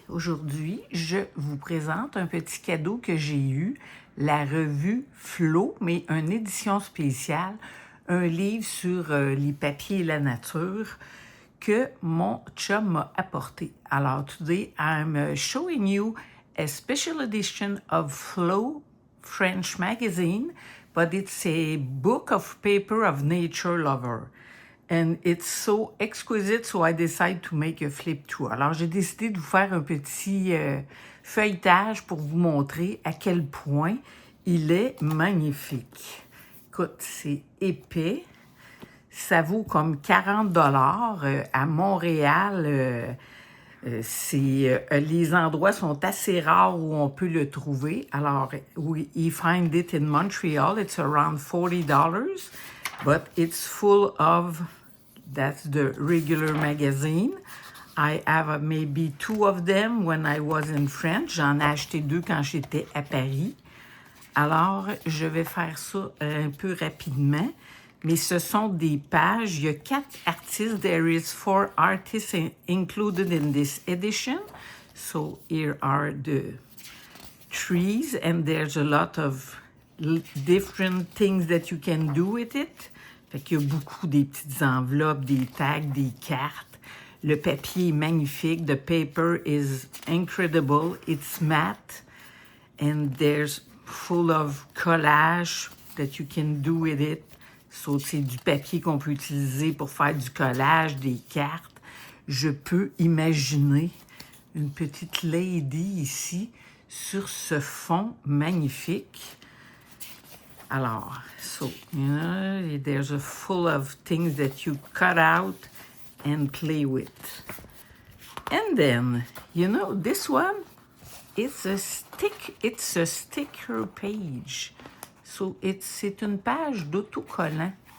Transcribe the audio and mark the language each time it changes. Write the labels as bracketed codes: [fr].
[fr] Aujourd'hui, je vous présente un petit cadeau que j'ai eu, la revue Flow, mais une édition spéciale, un livre sur les papiers et la nature que mon chum m'a apporté. [en] Alors, today I'm showing you a special edition of Flow French magazine, but it's a book of paper of nature lover. And it's so exquisite, so I decided to make a flip through. [fr] Alors, j'ai décidé de vous faire un petit feuilletage pour vous montrer à quel point il est magnifique. Écoute, c'est épais. Ça vaut comme 40 $. À Montréal, les endroits sont assez rares où on peut le trouver. [en] Alors, we find it in Montreal. It's around $40, but it's full of, that's the regular magazine. I have maybe 2 of them when I was in France. [fr] J'en ai acheté 2 quand j'étais à Paris. Alors, je vais faire ça un peu rapidement. Mais ce sont des pages. Il y a 4 artistes. [en] There is 4 artists included in this edition. So here are the trees, and there's a lot of different things that you can do with it. [fr] Fait qu'il y a beaucoup des petites enveloppes, des tags, des cartes. Le papier est magnifique. [en] The paper is incredible. It's matte, and there's full of collage that you can do with it. [fr] So, c'est du papier qu'on peut utiliser pour faire du collage, des cartes. Je peux imaginer une petite lady ici sur ce fond magnifique. [en] Alors, so, there's a full of things that you cut out and play with. And then, this one, it's a sticker page. [fr] So, c'est une page d'autocollant.